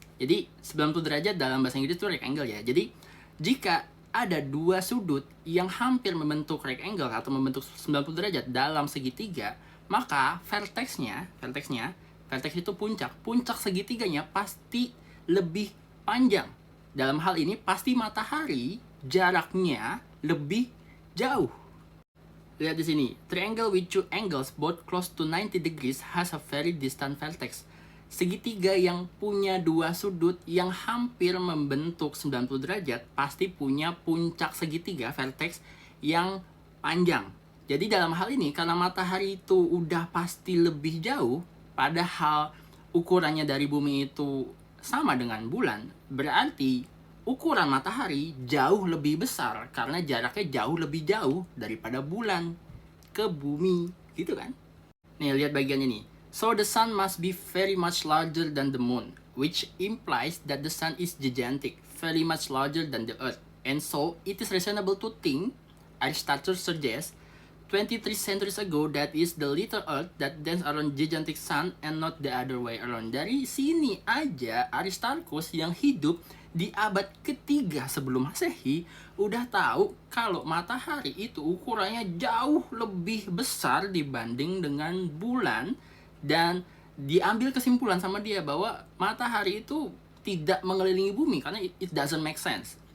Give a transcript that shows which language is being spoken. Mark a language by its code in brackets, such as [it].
[id] Jadi 90 derajat dalam bahasa Inggris itu rectangle ya. Jadi jika ada dua sudut yang hampir membentuk rectangle atau membentuk 90 derajat dalam segitiga, maka vertex itu puncak segitiganya pasti lebih panjang. Dalam hal ini pasti matahari jaraknya lebih jauh. Lihat di sini, [en] triangle with two angles both close to 90 degrees has a very distant vertex. [id] Segitiga yang punya dua sudut yang hampir membentuk 90 derajat pasti punya puncak segitiga vertex yang panjang. Jadi dalam hal ini karena matahari itu udah pasti lebih jauh, padahal ukurannya dari bumi itu sama dengan bulan, berarti ukuran matahari jauh lebih besar karena jaraknya jauh lebih jauh daripada bulan ke bumi, gitu kan? Nih, lihat bagian ini. [en] So the sun must be very much larger than the moon, which implies that the sun is gigantic, very much larger than the earth. And so, it is reasonable to think, Aristotle suggests, 23 centuries ago, that is the little earth that dance around gigantic sun and not the other way around. [id] Dari sini aja Aristarchus yang hidup di abad ketiga sebelum Masehi udah tahu kalau matahari itu ukurannya jauh lebih besar dibanding dengan bulan, dan diambil kesimpulan sama dia bahwa matahari itu tidak mengelilingi bumi karena [en] it doesn't make sense.